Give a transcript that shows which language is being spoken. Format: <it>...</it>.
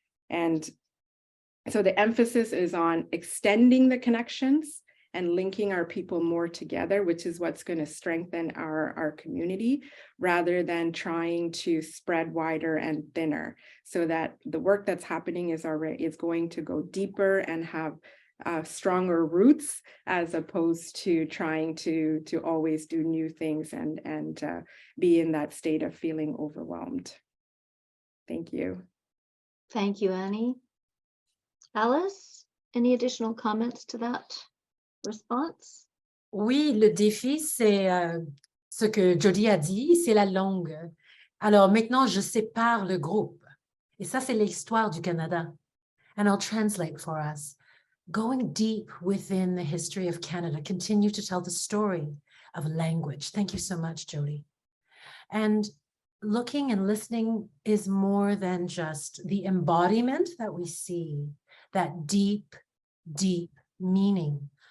<en>And so the emphasis is on extending the connections and linking our people more together, which is what's going to strengthen our community, rather than trying to spread wider and thinner, so that the work that's happening is going to go deeper and have stronger roots, as opposed to trying to always do new things and be in that state of feeling overwhelmed. Thank you. Thank you, Annie. Alice, any additional comments to that response?</en> <fr>Oui, le défi, c'est ce que Jody a dit, c'est la langue. Alors maintenant, je sépare le groupe. Et ça, c'est l'histoire du Canada.</fr> <en>And I'll translate for us. Going deep within the history of Canada, continue to tell the story of language. Thank you so much, Jody. And looking and listening is more than just the embodiment that we see, that deep, deep meaning.</en>